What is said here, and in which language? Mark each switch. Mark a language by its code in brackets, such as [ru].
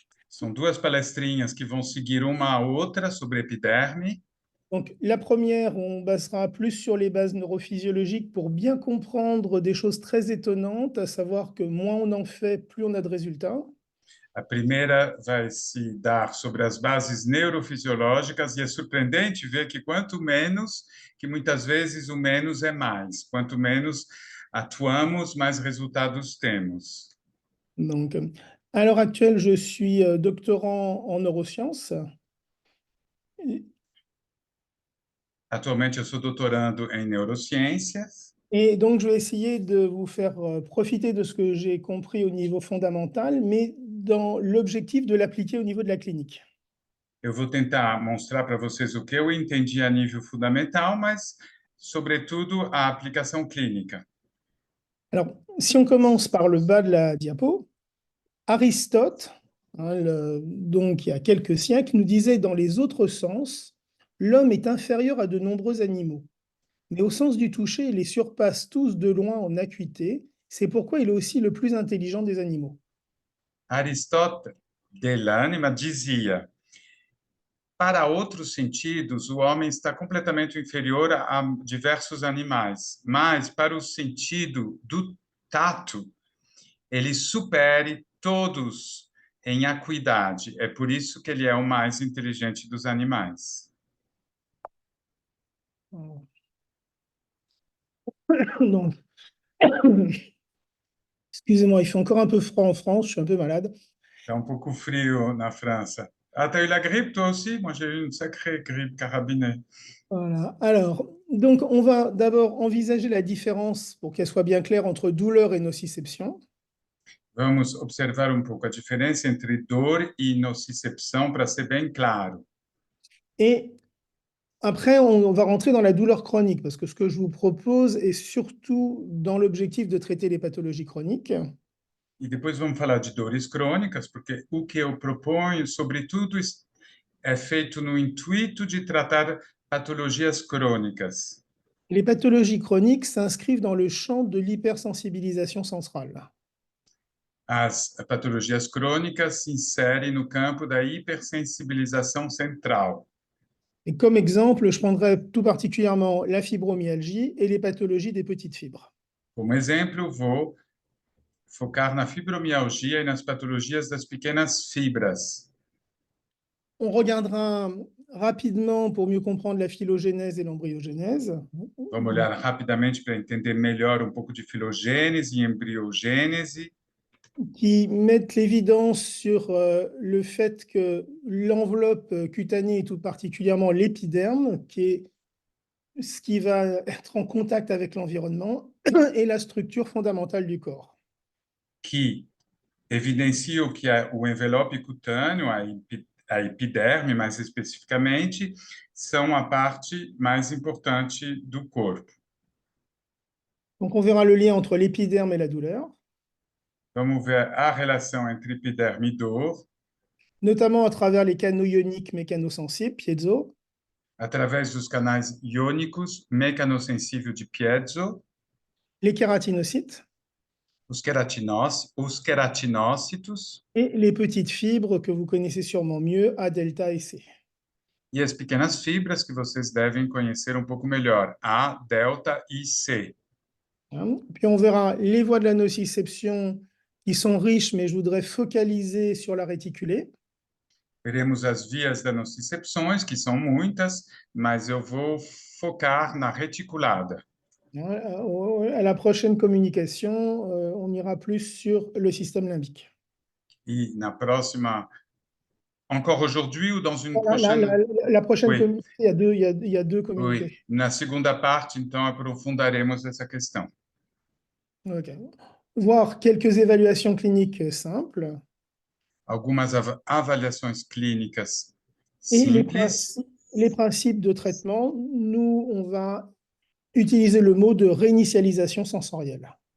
[pt] São duas palestrinhas que vão seguir uma à outra sobre epiderme. [fr] Donc, la première, on basera plus sur les bases neurophysiologiques pour bien comprendre des choses très étonnantes, à savoir que moins on en fait, plus on a de résultats. [pt] A primeira vai se dar sobre as bases neurofisiológicas e é surpreendente ver que quanto menos, que muitas vezes o menos é mais. Quanto menos atuamos, mais resultados temos. [fr] Donc, à l'heure actuelle, je suis doctorant en neurosciences. [pt] Atualmente eu sou doutorando em neurociências. [fr] Et donc, je vais essayer de vous faire profiter de ce que j'ai compris au niveau fondamental, mais dans l'objectif de l'appliquer au niveau de la clinique. [pt] Eu vou tentar mostrar para vocês o que eu entendi a nível fundamental, mas, sobretudo, a aplicação clínica. [fr] Alors, si on commence par le bas de la diapo, Aristote, hein, donc il y a quelques siècles, nous disait dans les autres sens, l'homme est inférieur à de nombreux animaux. Mais au sens du toucher, il les surpasse tous de loin en acuité. C'est pourquoi il est aussi le plus intelligent des animaux. [pt] Aristóteles de l'Ânima dizia: para outros sentidos, o homem está completamente inferior a diversos animais, mas para o sentido do tato, ele supere todos em acuidade. É por isso que ele é o mais inteligente dos animais. [fr] Donc, excusez-moi, il fait encore un peu froid en France, je suis un peu malade. [pt] É um pouco frio na França. [fr] Ah, t'as eu la grippe, toi aussi? Moi, j'ai eu une sacrée grippe carabinée. Voilà. Alors, donc, on va d'abord envisager la différence pour qu'elle soit bien claire entre douleur et nociception. [pt] Vamos observar um pouco a diferença entre dor e nocicepção para ser bem claro. [fr] Et après, on va rentrer dans la douleur chronique, parce que ce que je vous propose est surtout dans l'objectif de traiter les pathologies chroniques. [pt] E depois vamos falar de dores crônicas, porque o que eu proponho, sobretudo, é feito no intuito de tratar patologias crônicas. [fr] Les pathologies chroniques s'inscrivent dans le champ de l'hypersensibilisation centrale. [pt] As patologias crônicas se inserem no campo da hipersensibilização central. [fr] Et comme exemple, je prendrais tout particulièrement la fibromyalgie et les pathologies des petites fibres. [pt] Como exemplo, vou focar na fibromialgia e nas patologias das pequenas fibras. [fr] On regardera rapidement pour mieux comprendre la phylogénèse et l'embryogénèse. [pt] Vamos olhar rapidamente para entender melhor um pouco de filogênese e embriogênese, [fr] Qui mettent l'évidence sur le fait que l'enveloppe cutanée, et tout particulièrement l'épiderme, qui est ce qui va être en contact avec l'environnement, est la structure fondamentale du corps. [pt] que evidenciam que o envelope cutâneo, a epiderme, mais especificamente, são a parte mais importante do corpo. [fr] Donc on verra le lien entre l'épiderme et la douleur, [pt] Vamos ver a relação entre epiderme e dor, [fr] notamment à travers les canaux ioniques mécanosensibles, piezo, [pt] através dos canais iônicos mecanosensível de piezo, [fr] les kératinocytes [pt] os queratinócitos [fr] et les petites fibres que vous connaissez sûrement mieux, A, delta et C. [pt] e as pequenas fibras que vocês devem conhecer um pouco melhor, A, delta e C. [fr] Puis on verra les voies de la nociception qui sont riches, mais je voudrais focaliser sur la réticulée. [pt] Veremos as vias das nocicepções, que são muitas, mas eu vou focar na reticulada. [fr] À la prochaine communication, on ira plus sur le système limbique. [pt] E na próxima, [fr] encore aujourd'hui ou dans une La, la- prochaine? la prochaine Oui, communication, il y a deux oui. communications. [pt] Na segunda parte, então, aprofundaremos essa questão. Ok. [fr] Voir quelques évaluations cliniques simples [pt] Algumas avaliações clínicas [fr] et [pt] simples [fr] les principes de traitement. Nous, on va utiliser le mot de réinitialisation sensorielle.